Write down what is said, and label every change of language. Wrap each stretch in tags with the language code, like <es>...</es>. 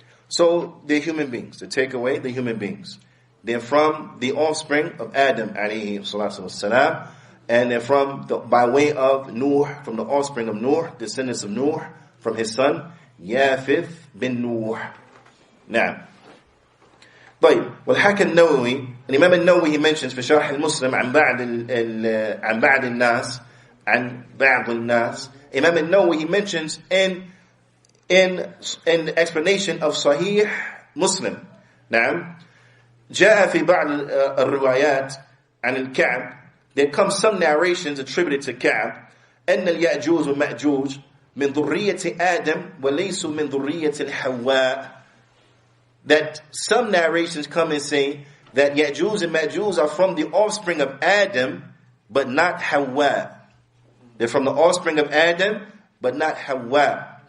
<en>So they're human beings. To take away the human beings, they're from the offspring of Adam alayhi salatu wassalam, and they're from by way of Nuh, from the offspring of Nuh, descendants of Nuh, from his son Yafith bin Nuh. Naam.</en> <ar>طيب, والحكى النووي,</ar> <en>and Imam</en> <ar>النووي</ar> <en>he mentions</en> <ar>في شرح المسلم عن بعض الناس.</ar> <en>And</en> <ar>بعض الناس,</ar> <en>Imam al-Nawawi, he mentions in the explanation of Sahih Muslim.</en> <ar>نعم. جاء في بعض الروايات عن الكعب.</ar> <en>There come some narrations attributed to Ka'b.</en> <ar>أن اليأجوج ومأجوج من ذرية آدم وليسوا من ذرية الحواء.</ar> <en>That some narrations come and say that Ya'juj and Ma'juj are from the offspring of Adam, but not Hawa. They're from the offspring of Adam, but not Hawa.</en>